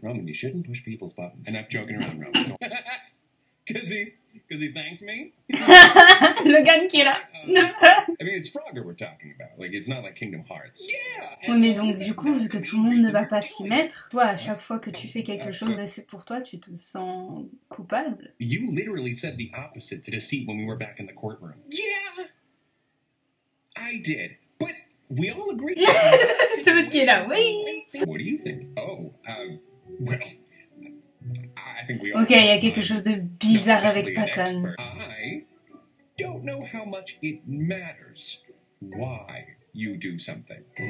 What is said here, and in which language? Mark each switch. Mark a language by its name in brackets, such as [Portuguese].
[English] Roman, you shouldn't push people's buttons. Enough joking around, Roman. Cause he thanked me? [French] Logan qui est là. [English] I mean, it's Frogger we're talking about. Like, it's not like Kingdom Hearts. Yeah! [French] Oui, mais donc, du coup, vu que tout le monde ne va pas s'y mettre, toi, à chaque fois que tu fais quelque chose et c'est pour toi, tu te sens coupable. [English] You literally said the opposite to Deceit when we were back in the courtroom. Yeah! I did. But we all agree. [French] Tout le monde qui est là, oui! [English] What do you think? Oh, well... I think we all [French] ok, il y a quelque chose de bizarre avec Patton. [English] I don't know how much it matters why you do something.